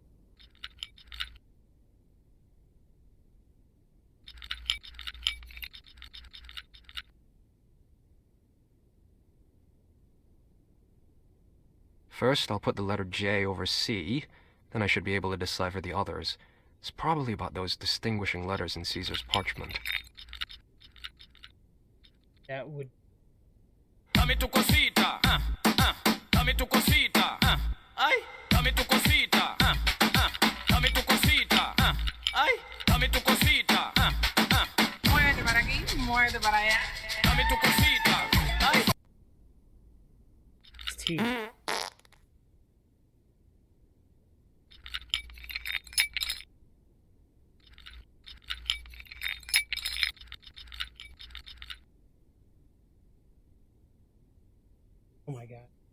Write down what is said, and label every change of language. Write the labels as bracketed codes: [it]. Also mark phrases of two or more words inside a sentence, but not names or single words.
[en] First, I'll put the letter J over C, then I should be able to decipher the others. It's probably about those distinguishing letters in Caesar's parchment. That would... [es] Dame tu cosita, dame tu cosita, ay, dame tu cosita, dame tu cosita, ay, dame tu cosita, muerde para aquí, muerde para allá, dame tu cosita, ay. [en] It's T. Oh my god.